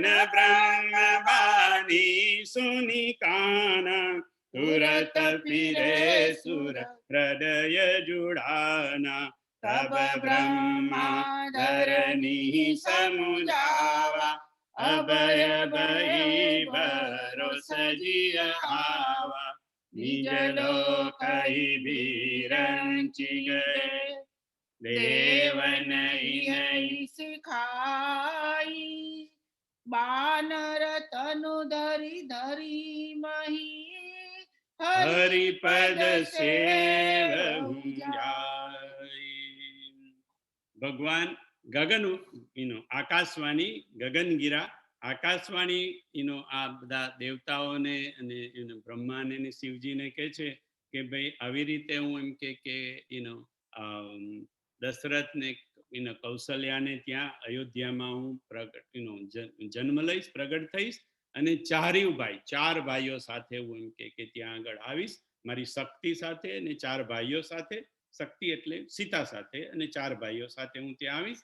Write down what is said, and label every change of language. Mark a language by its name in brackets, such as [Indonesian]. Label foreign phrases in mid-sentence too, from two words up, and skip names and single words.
[Awadhi] ब्रह्म वाणी सुनि काना, तुरत फिरे सुर हृदय जुड़ाना, तब ब्रह्मा धरनी समुझावा, अभय भई भरोस जिय आवा, निज लोक विरंचि गए, देव नहीं सिखाई, बानर तनु धरी धरी मही, हरिपद सेवहु जाई. [Gujarati] ભગવાન ગગન આકાશવાણી, ગગનગીરા આકાશવાણી આ બધા દેવતાઓને અને બ્રહ્માને ને શિવજીને કહે છે કે ભાઈ આવી રીતે હું એમ કે દશરથને કૌશલ્યાને ત્યાં અયોધ્યામાં હું પ્રગટ જન્મ લઈશ, પ્રગટ થઈશ અને ચાર ભાઈઓ સાથે હું એમ કે ત્યાં આગળ આવીશ મારી શક્તિ સાથે અને ચાર ભાઈઓ સાથે, શક્તિ એટલે સીતા સાથે અને ચાર ભાઈઓ સાથે હું ત્યાં આવીશ.